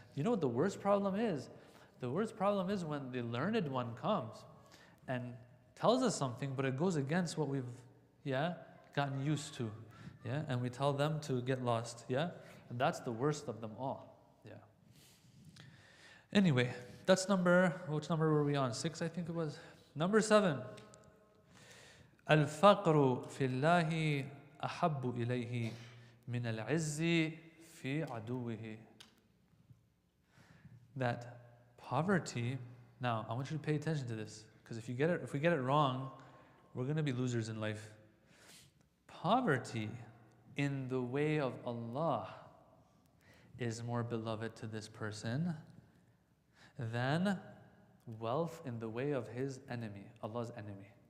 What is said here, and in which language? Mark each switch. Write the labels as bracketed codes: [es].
[en] You know what the worst problem is? The worst problem is when the learned one comes and tells us something, but it goes against what we've gotten used to. Yeah? And we tell them to get lost. Yeah? And that's the worst of them all. Yeah. Anyway, that's which number were we on? 6, I think it was. Number 7. [ar] الفقر في الله أحب إليه من العز في عدوه. [en] That poverty, now I want you to pay attention to this, because if we get it wrong, we're going to be losers in life. Poverty in the way of Allah is more beloved to this person than wealth in the way of his enemy, Allah's enemy.